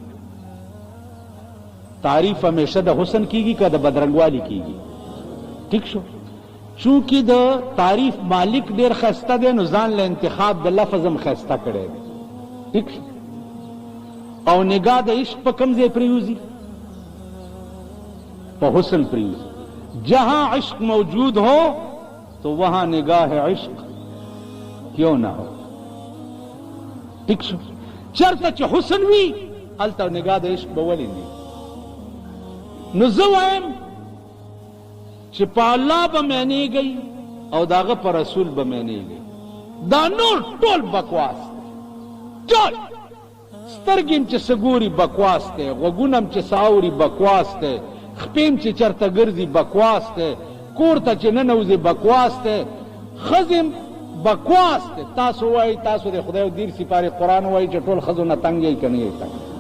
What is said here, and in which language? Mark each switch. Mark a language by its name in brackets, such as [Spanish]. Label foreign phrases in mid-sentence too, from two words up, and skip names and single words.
[Pashto] تعریف همیشه د حسن کیږي که د بدرنګوالي کیږي ٹھیک شو چونکې د تعریف مالک ډېر ښایسته دی نو ځان له انتخاب د لفظ هم ښایسته کړی دی ٹھیک شو او نگاہ د عشق په کوم ځای پریوزي په حسن پریوزي [Urdu] جہاں عشق موجود ہو تو وہاں نگاہ عشق کیوں نہ ہو [Pashto] ٹھیک شو چرته چې حسن وي هلته نگاہ د عشق به ولې نه نو زه وایم چې په الله به معنیږئ او د هغه په رسول به معنیږئ دا نور ټول بکواس ټول سترګې م چې څه ګوري بکواس دی غوږونه م چې څه اوري بکواس دی خپې م چې چېرته ګرځي بکواس دی کور ته چې ننوځي بکواس دی ښځې م بکواس دی تاسو وایئ تاسو د خدای دیر سپارې قرآن وایي چې ټول ښځو نه تنګ یئ که نه یئ تنګ